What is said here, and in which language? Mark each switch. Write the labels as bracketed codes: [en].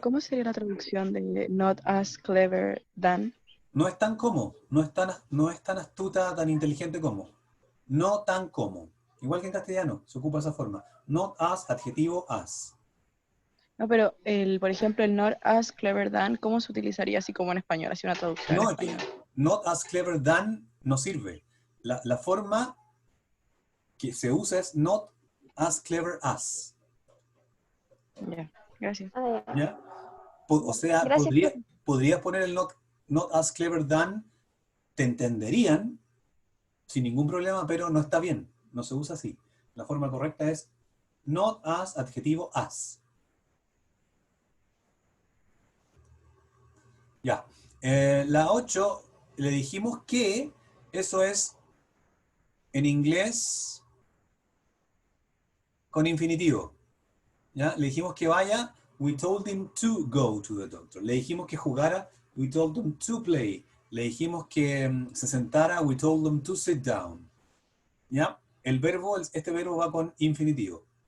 [es] ¿cómo sería la traducción de not as clever than? No es tan como, no es tan astuta, tan inteligente como. No tan como. Igual que en castellano, se ocupa esa forma. Not as, adjetivo as. No, pero por ejemplo, el not as clever than, ¿cómo se utilizaría así como en español? Así una traducción en No, es español. que not as clever than no sirve. La forma que se usa es not as clever as. Ya, gracias. Ah, ya. ¿Ya? O sea, Gracias, profe. podrías poner el not as clever than, te entenderían sin ningún problema, pero no está bien. No se usa así. La forma correcta es not as, adjetivo as. Ya. La 8 le dijimos que eso es en inglés con infinitivo. ¿Ya? [en] Le dijimos que vaya, we told him to go to the doctor. Le dijimos que jugara, we told him to play. Le dijimos que se sentara, we told him to sit down. [es] ¿Ya? Este verbo va con infinitivo.